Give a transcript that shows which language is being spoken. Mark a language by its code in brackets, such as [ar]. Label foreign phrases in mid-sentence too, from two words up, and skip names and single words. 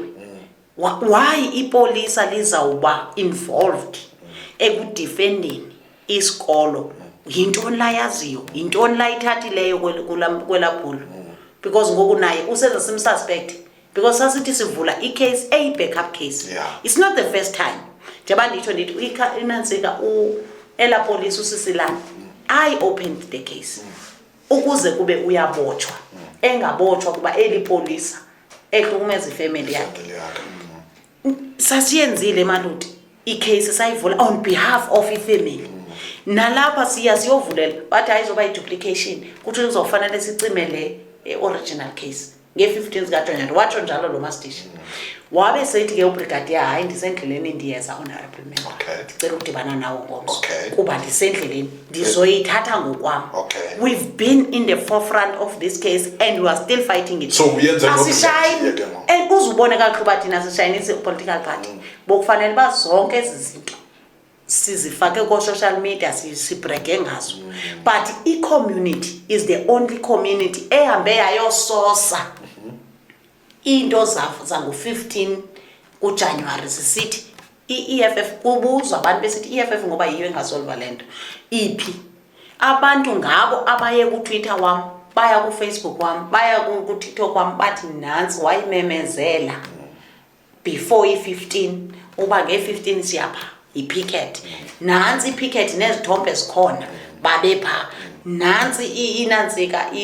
[xh] Why ipolisa lizawuba involved ekudefending isikolo? Yintoni la yaziyo? Yintoni la ithathileyo kwela bhulu? Because ngoku naye usenza simsuspect because sasithi sivula icase [en] backup case. It's not the first time. [xh] Njengoba nditsho ndithi inantsika ela police uSisilani [en] I opened the case [xh] ukuze kube uyabotshwa engabotshwa kuba eli polisa ehlukumeza ifamily yakhe. Sasiyenzile maluti icase sayivula [en] on behalf of [xh] ifamily. Nalapha siyovulela bathi ayizoba iduplication kuthi kuzofanele sicimele [en] original case [xh] nge-15 zikaJanuary watsho njalo lo mastishi. Wabe sethi ke ubrigadier hayi ndisendleleni ndiyeza [en] honorable member [xh] ndicela ukudibana nawo ngomso kuba ndisendleleni ndizoyithatha ngokwam. [en] We've been in the forefront of this case and we are still fighting it. [xh] So uyenza asishayini and uzubone kakhulu uba thina sishayinisa i-political party bokufanele uba zonke ezi zinto sizifake ko- [en] social media [xh] sibrege ngazo. But i-community [en] is the only community [xh] ehambe yayososa into zangu-15 kuJanuwari zisithi i-EFF kubuzwa abantu besithi i-EFF ngoba yiyo engasolva lento iphi. Abantu ngabo abaye kuTwitter wam baya kuFacebook wam baya kuTikTok wam bathi nansi wayimemezela before i-15 uba nge-15 siyapha i-picket nansi i-picket nezithombe zikhona babepha nansi inantsika